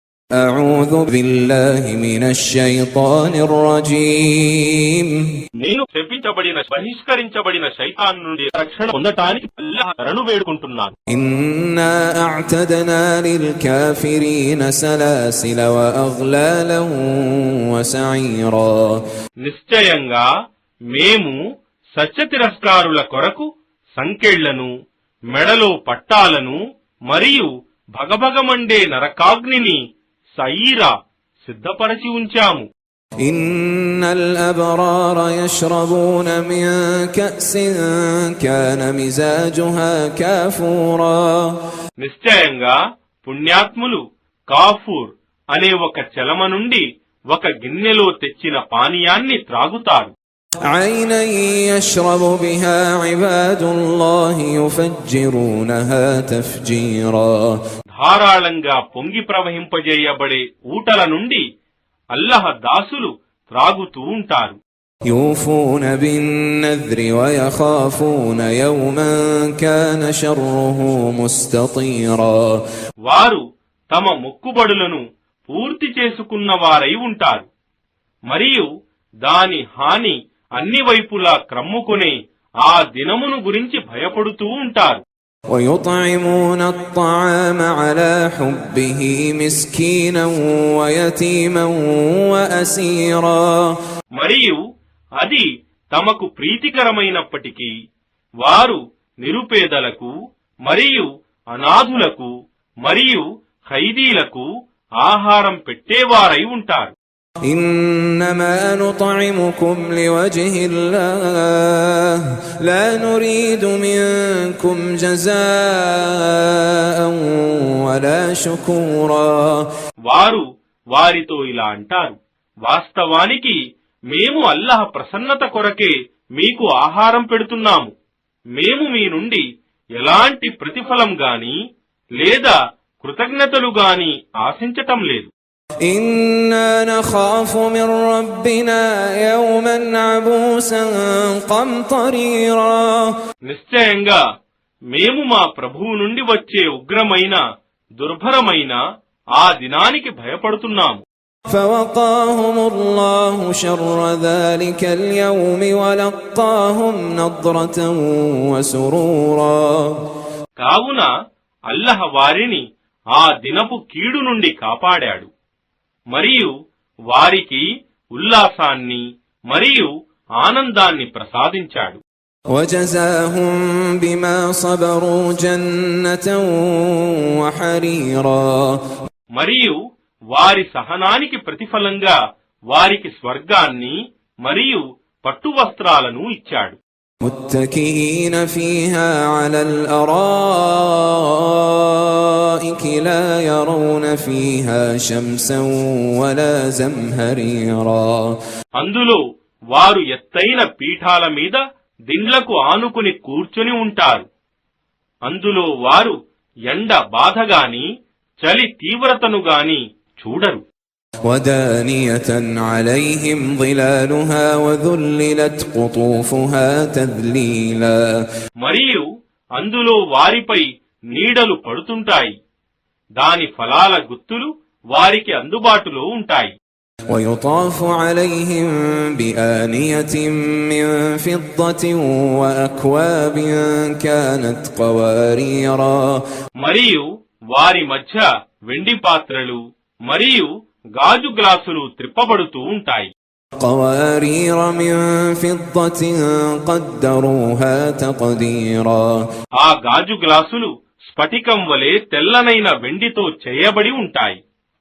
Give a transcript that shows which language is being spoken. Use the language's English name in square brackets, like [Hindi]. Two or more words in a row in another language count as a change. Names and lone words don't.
[Arabic] أعوذ بالله من الشيطان الرجيم [Telugu] నేను శపించబడిన బహిష్కరించబడిన శైతాన్ నుండి రక్షణ పొందటానికి అల్లాహ్ శరణు వేడుకుంటున్నాను. [Arabic] إنا أعتدنا للكافرين سلاسل وأغلالا وسعيرا [Telugu] నిశ్చయంగా మేము సత్య తిరస్కారుల కొరకు సంకెళ్లను, మెడలో పట్టాలను మరియు భగభగమండే నరకాగ్నిని సయీరా సిద్ధపరచి ఉంచాము. [Arabic] إن الأبرار يشربون من كأس كان مزاجها كافورا [Telugu] నిశ్చయంగా పుణ్యాత్ములు కాఫూర్ అనే ఒక చలమ నుండి ఒక గిన్నెలో తెచ్చిన పానీయాన్ని త్రాగుతారు. [Arabic] عينا يشرب بها عباد الله يفجرونها تفجيرا [Telugu] ధారాళంగా పొంగి ప్రవహింపజేయబడే ఊటల నుండి అల్లహ దాసులు త్రాగుతూ ఉంటారు. [Arabic] يوفون بالنذر ويخافون يوما كان شره مستطيرا [Telugu] వారు తమ మొక్కుబడులను పూర్తి చేసుకున్న వారై ఉంటారు మరియు దాని హాని అన్ని వైపులా క్రమ్ముకునే ఆ దినమును గురించి భయపడుతూ ఉంటారు. [Arabic] ويطعمون الطعام على حبه مسكينا ويتيما وأسيرا [Telugu] మరియు అది తమకు ప్రీతికరమైనప్పటికీ వారు నిరుపేదలకు మరియు అనాథులకు మరియు ఖైదీలకు ఆహారం పెట్టేవారై ఉంటారు. [Arabic] إنما نطعمكم لوجه الله لا نريد منكم جزاء ولا شكورا [Telugu] వారు వారితో ఇలా అంటారు, వాస్తవానికి మేము అల్లాహ్ ప్రసన్నత కొరకే మీకు ఆహారం పెడుతున్నాము. మేము మీ నుండి ఎలాంటి ప్రతిఫలం గాని లేదా కృతజ్ఞతలు గాని ఆశించటం లేదు. [Arabic] إنا نخاف من ربنا يوما عبوسا قمطريرا [Telugu] నిశ్చయంగా మేము మా ప్రభువు నుండి వచ్చే ఉగ్రమైన దుర్భరమైన ఆ దినానికి భయపడుతున్నాము. [Arabic] فوقاهم الله شر ذلك اليوم ولقاهم نضرة وسرورا [Telugu] కావున అల్లహ వారిని ఆ దినపు కీడు నుండి కాపాడాడు మరియు వారికి ఉల్లాసాన్ని మరియు ఆనందాన్ని ప్రసాదించాడు. [Arabic] وجزاهم بما صبروا جنة وحريرا [Telugu] మరియు వారి సహనానికి ప్రతిఫలంగా వారికి స్వర్గాన్ని మరియు పట్టు వస్త్రాలను ఇచ్చాడు. [Arabic] متكئين فيها على الأرائك لا يرون فيها شمسا ولا زمهريرا [Telugu] అందులో వారు ఎత్తైన పీఠాల మీద దిండ్లకు ఆనుకుని కూర్చుని ఉంటారు. అందులో వారు ఎండ బాధగాని చలి తీవ్రతను గాని చూడరు. [Arabic] ودانية عليهم ظلالها وذللت قطوفها تذليلا [Telugu] మరియు అందులో వారిపై నీడలు పడుతుంటాయి. దాని ఫలాల గుత్తులు వారికి అందుబాటులో ఉంటాయి. [Arabic] ويطاف عليهم بآنية من فضة وأكواب كانت قواريرا [Telugu] మరియు వారి మధ్య వెండి పాత్రలు మరియు గాజు గ్లాసులు త్రిప్పబడుతూ ఉంటాయి. [Arabic] قوارير من فضة قدروها تقديرا [Telugu] ఆ గాజు గ్లాసులు స్ఫటికం వలె తెల్లనైన వెండితో చేయబడి ఉంటాయి.